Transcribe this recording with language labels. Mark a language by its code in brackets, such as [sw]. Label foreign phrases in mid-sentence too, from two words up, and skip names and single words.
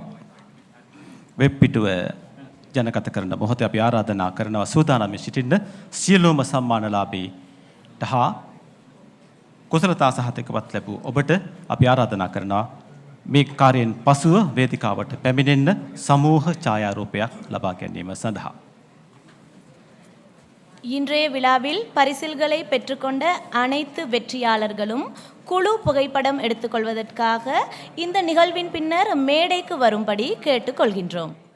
[si] වෙබ් පිටුව ජනගත කරන මොහොතේ අපි ආරාධනා කරනවා සූදානම් සිටින්න සියලුම සම්මානලාභීට හා කුසලතා සහතිකවත් ලැබූ ඔබට අපි ආරාධනා කරනවා මේ කාර්යයෙන් පසුව වේදිකාවට පැමිණෙන්න සමූහ ඡායාරූපයක් ලබා ගැනීම සඳහா. [ta] இன்றைய விழாவில் பரிசில்களை பெற்றுக்கொண்ட அனைத்து வெற்றியாளர்களும் குழு புகைப்படம் எடுத்துக்கொள்வதற்காக இந்த நிகழ்வின் பின்னர் மேடைக்கு வரும்படி கேட்டுக்கொள்கின்றோம்.